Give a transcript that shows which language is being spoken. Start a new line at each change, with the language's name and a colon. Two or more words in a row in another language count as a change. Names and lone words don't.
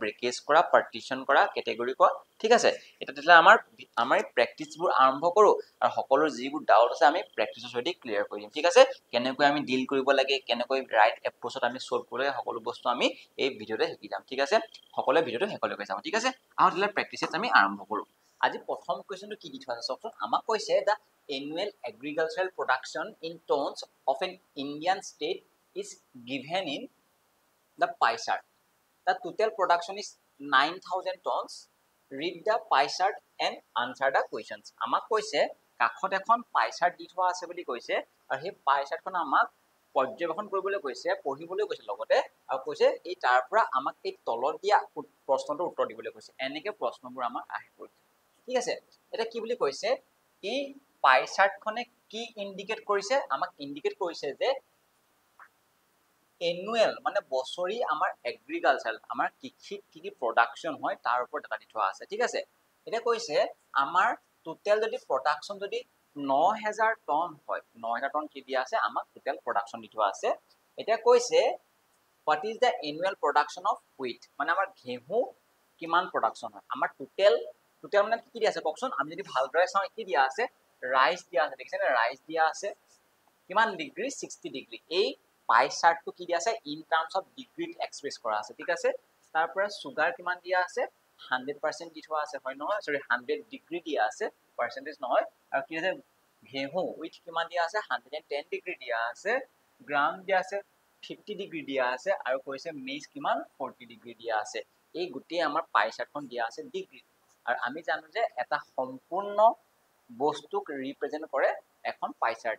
Assamese: ব্ৰেকেজ কৰা পাৰ্টিশন কৰা কেটেগৰী কৰা ঠিক আছে এটা তেতিয়ালে আমাৰ প্ৰেক্টিছবোৰ আৰম্ভ কৰো আৰু সকলো যিবোৰ ডাউট আছে আমি প্ৰেক্টিছৰ সৈতে ক্লিয়াৰ কৰি দিম ঠিক আছে কেনেকৈ আমি ডিল কৰিব লাগে কেনেকৈ
English: right approach
Assamese: আমি সলভ কৰিব লাগে সকলো বস্তু আমি এই ভিডিওতে শিকি যাম ঠিক আছে সকলোৱে ভিডিওটো শেষলৈকে চাম ঠিক আছে আহক তেতিয়ালে প্ৰেক্টিছেছ আমি আৰম্ভ কৰো আজি প্ৰথম কোৱেশ্চনটো কি দি থোৱা আছে চাওকচোন আমাক কৈছে দা
English: annual agricultural production in tons of an Indian state is given in the pie chart. The total production is 9,000 tons read the pie chart and answer the questions
Assamese: আমাক কৈছে কাখত এখন
English: pie chart দি
Assamese: থোৱা আছে বুলি কৈছে আৰু সেই
English: pie chart
Assamese: খন আমাক পৰ্যবেক্ষণ কৰিবলৈ কৈছে পঢ়িবলৈ কৈছে লগতে আৰু কৈছে এই তাৰ পৰা আমাক এই তলত দিয়া প্ৰশ্নটোৰ উত্তৰ দিবলৈ কৈছে এনেকে প্ৰশ্নবোৰ আমাৰ আহে পৰীক্ষা ঠিক আছে এটা কি বুলি কৈছে এই
English: pie chart
Assamese: খনে কি ইন্ডিকেট কৰিছে আমাক ইন্ডিকেট কৰিছে যে এনুৱেল মানে বছৰি আমাৰ এগ্ৰিকালচাৰ আমাৰ কৃষিত কি প্ৰডাকশন হয় তাৰ ওপৰত ডাটা দি থোৱা আছে ঠিক আছে এটা কৈছে আমাৰ টোটাল যদি প্ৰডাকশন যদি 9000 টন হয় 9000 টন কি দিয়া আছে আমাক
English: total production
Assamese: দি থোৱা আছে এটা কৈছে
English: what is the annual production of wheat
Assamese: মানে আমাৰ ঘেহু কিমান প্ৰডাকশন হয় আমাৰ টোটাল মানে কি দিয়া আছে কওকচোন আমি যদি ভালদৰে চাওঁ কি দিয়া আছে ৰাইস দিয়া আছে দেখিছেনে ৰাইস দিয়া আছে কিমান ডিগ্ৰী 60 ডিগ্ৰী এই
English: pie chart
Assamese: to কি দিয়া আছে
English: in terms of degree
Assamese: express কৰা আছে ঠিক আছে তাৰ পৰা সুগাৰ কিমান দিয়া আছে 100% দি থোৱা আছে হয় নহয় সৰি 100 ডিগ্ৰী দিয়া আছে পাৰ্সেন্টেজ নহয় আৰু কি আছে ঘেহু উইথ কিমান দিয়া আছে 110 ডিগ্ৰী দিয়া আছে গ্ৰাম দিয়া আছে 50 ডিগ্ৰী দিয়া আছে আৰু কৈছে মেজ কিমান 40 ডিগ্ৰী দিয়া আছে এই গুটেই আমাৰ
English: pie chart
Assamese: খন দিয়া আছে ডিগ্ৰী আৰু আমি জানো যে এটা সম্পূৰ্ণ বস্তুক ৰিপ্ৰেজেন্ট কৰে এখন
English: pie chart